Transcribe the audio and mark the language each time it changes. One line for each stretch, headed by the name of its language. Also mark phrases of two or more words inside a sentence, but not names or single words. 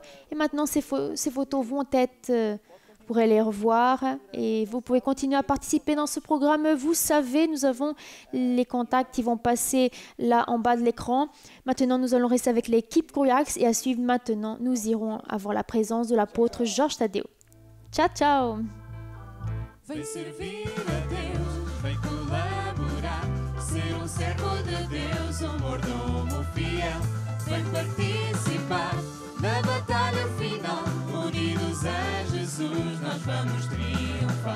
French: Et maintenant, ces photos vont être... vous pourrez les revoir. Et vous pouvez continuer à participer dans ce programme. Vous savez, nous avons les contacts qui vont passer là en bas de l'écran. Maintenant, nous allons rester avec l'équipe Couriax. Et à suivre maintenant, nous irons avoir la présence de l'apôtre Jorge Tadeu.
Italian: Ciao, ciao!
Portuguese: Vem servir a Deus, vem colaborar, ser servo de Deus, mordomo fiel. vem participar na batalha final. Unidos a Jesus nós vamos triunfar.